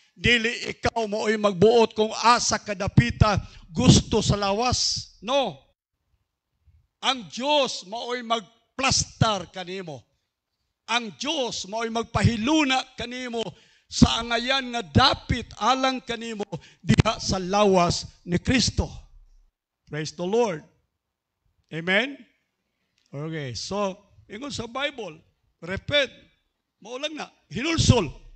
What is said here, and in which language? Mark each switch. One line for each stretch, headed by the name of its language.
Cebuano: Dili ikaw mo'y magbuot kung asa kadapita gusto sa lawas. No. Ang Diyos mo'y magplastar kanimo. Ang Diyos mo'y magpahiluna kanimo sa angayan nga dapit alang kanimo diha sa lawas ni Kristo.
English: Praise the Lord. Amen?
Cebuano: Okay, so, ingon sa Bible, repent, maulang na, hinulsol.